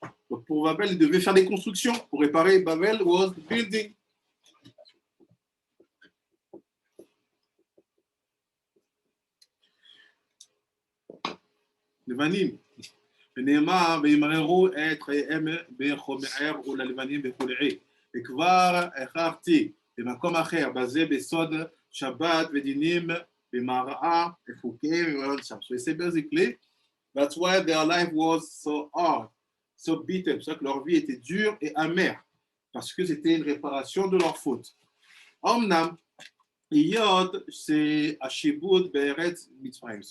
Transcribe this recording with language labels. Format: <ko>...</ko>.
<fr>Donc pour Babel, ils devaient faire des constructions. Pour réparer Babel</fr> <en>was building.</en> <he>לבנים, ונאמר וימררו את חייהם בחומר וללבנים וכולי. וכבר הכרתי במקום אחר, בזה בסוד שבת ודינים במראה וחוקים.</he> <en>So it's basically, that's why their life was so hard, so bitter.</en> <fr>C'est pour ça que leur vie était dure et amère, parce que c'était une réparation de leur faute.</fr> <he>אמנם, היות שהשיבוד בארץ מצרים.</he>